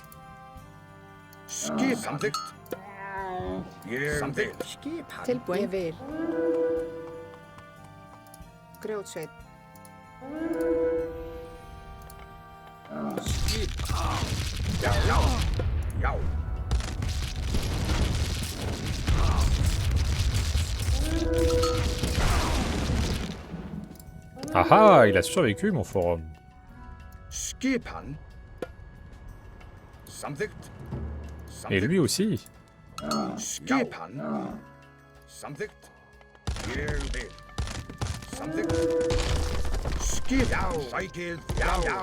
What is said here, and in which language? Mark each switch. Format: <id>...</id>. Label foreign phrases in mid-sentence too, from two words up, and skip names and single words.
<is>Skip. Samþykkt. Ég vil. Skipan. Tilbúin. Ég vil. Grjótsveit. Skipan. Já. Já. Já.</is> <fr>Ah ah, il a survécu mon forum.</fr> <is>Skipan. Samþykkt.</is> <fr>Et lui aussi.</fr> <is>Skipan. Samþykkt. Ég vil. Samþykkt. Skip. Já. Sækið. Já. Já.</is>